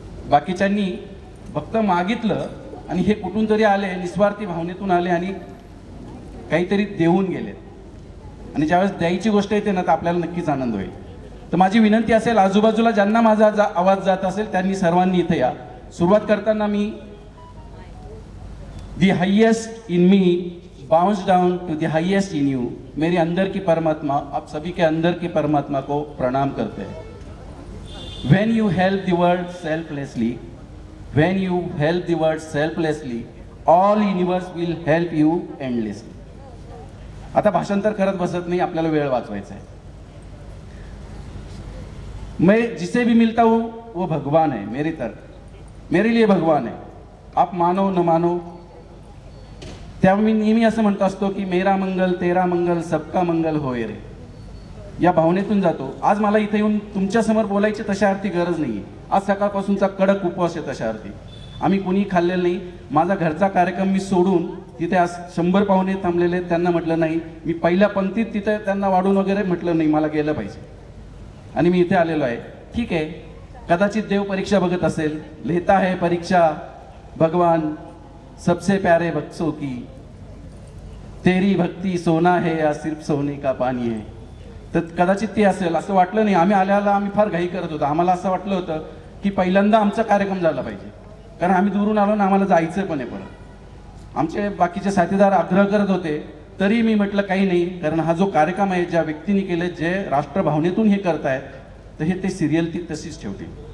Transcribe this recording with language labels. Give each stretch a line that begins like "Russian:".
Marathi: बाकीच्यांनी फक्त मागितलं आणि हे कुठून तरी आले निस्वार्थी भावनेतून आले आणि काहीतरी देऊन गेलेत. आणि ज्यावेळेस द्यायची गोष्ट येते ना तर आपल्याला नक्कीच आनंद होईल. तर माझी विनंती असेल, आजूबाजूला ज्यांना माझा आवाज जात असेल त्यांनी सर्वांनी इथे या. सुरुवात करताना मी
English: the highest in me bounce down to the highest in you,
Hindi: मेरे अंदर की परमात्मा, आप सभी के अंदर की परमात्मा को प्रणाम करते हैं.
English: When you help the world selflessly, when you help the world selflessly, all universe will help you endlessly.
Marathi: आता भाषांतर करत बसत नाही, आपल्याला वेळ वाचवायचा आहे.
Hindi: मैं जिसे भी मिलता हूँ वो भगवान है मेरी तरफ, मेरे लिए भगवान है. आप मानो न मानो,
Marathi: त्यामुळे मी नेहमी असं म्हणतो असतो की
Hindi: मेरा मंगल तेरा मंगल सबका मंगल होय रे,
Marathi: या भावनेतून जातो. आज मला इथे येऊन तुमच्यासमोर बोलायची तशा अर्थी गरज नाही आहे. आज सकाळपासूनचा कडक उपवास आहे तशा अर्थी. आम्ही कुणी खाल्लेलं नाही. माझा घरचा कार्यक्रम मी सोडून तिथे आज 100 पाहुणे थांबलेले, त्यांना म्हटलं नाही, मी पहिल्या पंक्तीत तिथे त्यांना वाढून वगैरे म्हटलं नाही, मला गेलं पाहिजे आणि मी इथे आलेलो आहे. ठीक आहे, कदाचित देव परीक्षा बघत असेल,
Hindi: लिहिता है परीक्षा भगवान सबसे प्यारे बच्चों की, तेरी भक्ती सोना है या सिर्फ सोने का पाणी है.
Marathi: तर कदाचित ती असेल असं वाटलं नाही. आम्ही आम्ही फार घाई करत होतो. आम्हाला असं वाटलं होतं की पहिल्यांदा आमचा कार्यक्रम झाला पाहिजे, कारण आम्ही दुरून आलो ना, आम्हाला जायचं पण आहे परत. आमचे बाकीचे साथीदार आग्रह करत होते, तरी मी म्हटलं काही नाही, कारण हा जो कार्यक्रम आहे, ज्या व्यक्तीने केले, जे राष्ट्रभावनेतून हे करतायत, तर हे ते सिरियल ती तशीच ठेवतील.